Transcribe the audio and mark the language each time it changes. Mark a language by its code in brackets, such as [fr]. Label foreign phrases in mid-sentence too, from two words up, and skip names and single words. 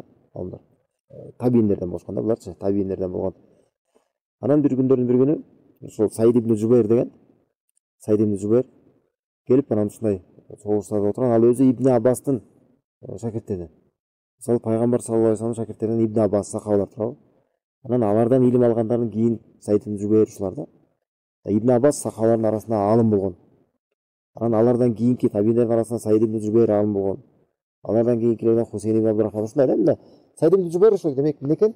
[ky] Табииндерден болушкан да, буларчы табииндерден болгон. Анан бир күндөрдүн бир күнү ушул Саид ибн Жубейр келип анан ушундай согуштарда отурган, ал өзү Ибн Аббастын шакирттеринен. Мисалы пайгамбар [ar] صلى الله عليه وسلم [ky] шакирттеринен Ибн Аббас сахабалар турабы. Анан алардан илим алгандан кийин Саид ибн Жубейр ушуларда. Ибн Аббас сахабалардын арасында алым болгон. Анан алардан кийинки табииндердин арасында Саид ибн Жубейр алым болгон. Алардан кийинкилерден Хусейн ибн Абдурахман ушундай да. Саид ибн Жубейр ошол демек эмне экен?